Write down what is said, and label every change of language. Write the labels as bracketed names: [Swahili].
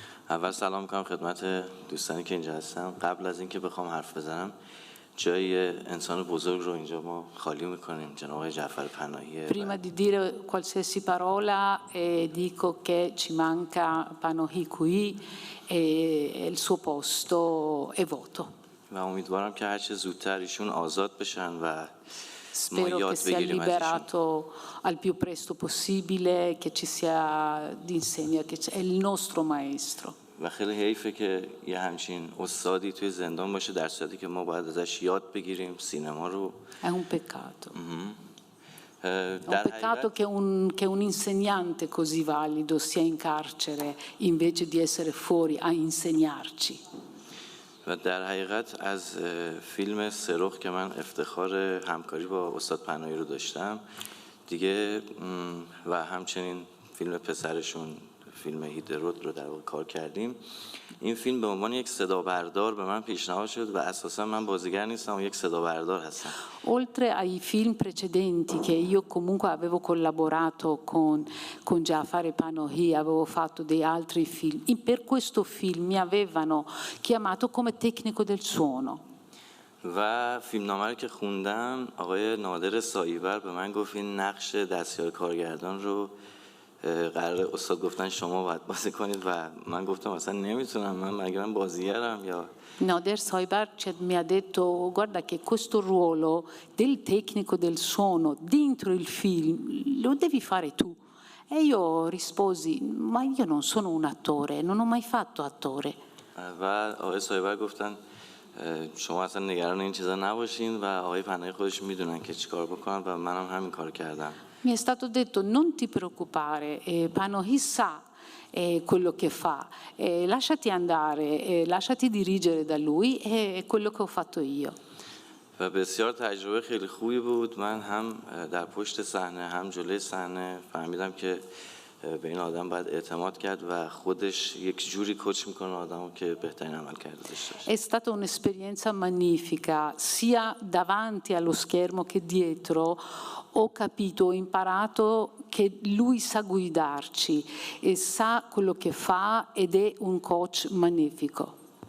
[Persian] اول سلام میکنم خدمت دوستانی که اینجا هستن. قبل از اینکه بخوام حرف بزنم جای انسان بزرگ رو اینجا ما خالی میکنیم، جناب آقای جعفر پناهی. [Italian] Prima di dire qualsiasi parola dico che ci manca Panahi qui e il suo posto è vuoto. [Persian] و امیدوارم که هر چه زودتر ایشون آزاد بشن و [Italian] Spero che sia liberato al più presto possibile, che ci sia di insegna, che è il nostro maestro. [Persian] و خیلی حیفه که یه همچین استادی توی زندان باشه در صورتی که ما باید ازش یاد بگیریم سینما رو. [Italian] È un peccato. È un peccato che un insegnante così valido sia in carcere invece di essere fuori a insegnarci. [Persian] و در حقیقت از فیلم سرخ که من افتخار همکاری با استاد پناهی رو داشتم دیگه و همچنین فیلم پسرشون فیلم هیدرود رو در واقع کار کردیم. این فیلم به عنوان یک صدا بردار به من پیشنهاد شد و اساسا من بازیگر نیستم و یک صدا بردار هستم. [Italian] Oltre ai film precedenti che io comunque avevo collaborato con Jafar Panahi, avevo fatto dei altri film, per questo film mi avevano chiamato come tecnico del suono. [Persian] و فیلمنامه رو که خوندم آقای نادر ساییور به من گفت این نقش دستیار کارگردان رو قرار استاد گفتن شما باید بازی کنید و من گفتم اصلا نمیتونم، من بازیگرم یا [Italian] Nader Soibar mi ha detto guarda che questo ruolo del tecnico del suono dentro il film lo devi fare tu. E io risposi ma io non sono un attore, non ho mai fatto attore. [Persian] و آقای ساییور گفتن شما اصلا نگران این چیزا نباشین و آقای پناهی خودش میدونن که چیکار بکنن و منم همین کار کردم. [Italian] Mi è stato detto non ti preoccupare, Panahi sa quello che fa, lasciati andare, lasciati dirigere da lui, è quello che ho fatto io. [Persian] و بسیار تجربه خیلی خوبی بود. من هم در پشت صحنه هم جلوی صحنه فهمیدم که به این آدم باید اعتماد کرد و خودش یک جوری کوچ میکنه آدمو که بهترین عمل کرده داشته باشه. [Italian] È stata un'esperienza magnifica, sia davanti allo schermo che dietro. Ho capito, ho imparato che lui sa guidarci e sa quello che fa ed è un coach magnifico.